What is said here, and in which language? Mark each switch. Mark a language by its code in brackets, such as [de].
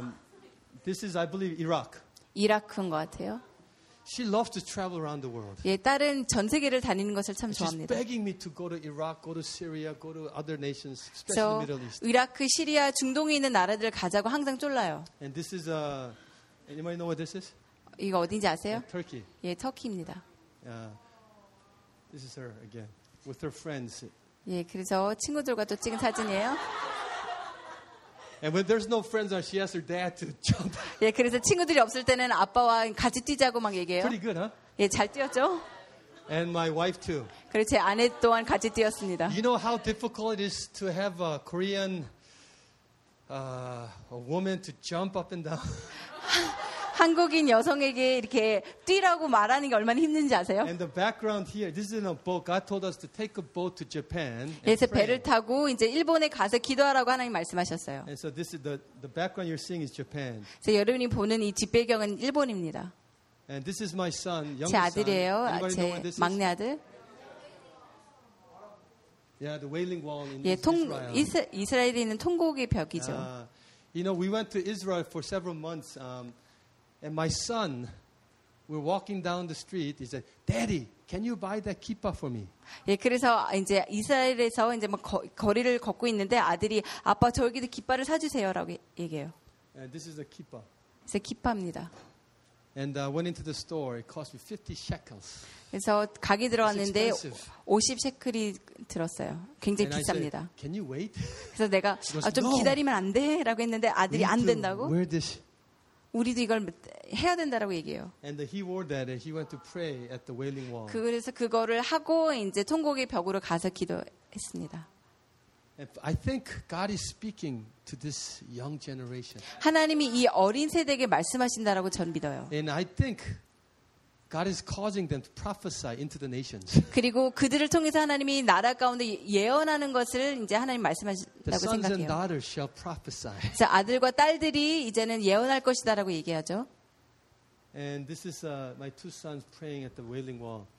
[en] In, this is I believe Iraq. [ko] 이라크인 것 같아요. [en] She loves to travel around the world. [ko] 예, 딸은 전 세계를 다니는 것을 참 [en] She's [ko] 좋아합니다. [en] She's begging me to go to Iraq, go to Syria, go to other nations, especially so, Middle East. [ko] 이라크, 시리아, 중동에 있는 나라들 가자고 항상 쫄라요. [en] And this is anybody know what this is? [ko] 이거 어딘지 아세요? [en] Yeah, Turkey. [ko] 예, 터키입니다. [en] This is her again with her friends. [ko] 예, 그래서 친구들과 또 찍은 사진이에요. [en] And when there's no friends, she asks her dad to jump. [ko] 예, 그래서 친구들이 없을 때는 아빠와 같이 뛰자고 막 얘기해요. [en] Pretty good, huh? [ko] 예, 잘 뛰었죠. [en] And my wife too. [ko] 그리고 제 아내 또한 같이 뛰었습니다. [en] You know how difficult it is to have a Korean a woman to jump up and down. [ko] 한국인 여성에게 이렇게 뛰라고 말하는 게 얼마나 힘든지 아세요? [en] And the background here, this is in a boat. God told us to take a boat to Japan. [ko] 그래서 배를 타고 이제 일본에 가서 기도하라고 하나님 말씀하셨어요. [en] And so this is the background you're seeing is Japan. [ko] 그래서 여러분이 보는 이 뒷배경은 일본입니다. [en] And this is my son, young son. [ko] 제 아들이에요. 제 막내 아들. [en] Yeah, the Wailing Wall in Israel. [ko] 예, 이스라엘에 있는 통곡의 벽이죠. [en] You know, we went to Israel for several months, and my son, we're walking down the street. He said, "Daddy, can you buy that kippah for me?" [ko] 예, 그래서 이제 이스라엘에서 이제 막 거리를 걷고 있는데 아들이 아빠 저기도 깃발을 사주세요라고 얘기해요. [en] And this is a kippah. [ko] 이제 깃발입니다. [en] And I went into the store. It cost me 50 shekels. [ko] 그래서 가게 들어왔는데 50 쉐클이 들었어요. 굉장히 비쌉니다. [en] Said, Can you wait? [ko] 그래서 내가 [en] goes, [ko] 아, 좀 [en] no. [ko] 기다리면 안 돼라고 했는데 아들이 [en] We [ko] 안 된다고. [en] Wear this. [ko] 우리도 이걸 해야 된다라고 얘기해요. [en] And he wore that and he went to pray at the Wailing Wall. [ko] 그래서 그거를 하고 이제 통곡의 벽으로 가서 기도했습니다. [en] I think God is speaking to this young generation. [ko] 하나님이 이 어린 세대에게 말씀하신다라고 전 믿어요. [en] And I think God is causing them to prophesy into the nations. [ko] 그리고 그들을 통해서 하나님이 나라 가운데 예언하는 것을 이제 하나님 말씀하신다고 생각해요. [en] The sons and daughters shall prophesy. [ko] 그래서 아들과 딸들이 이제는 예언할 것이다라고 얘기하죠. [en] And this is my two sons praying at the Wailing Wall.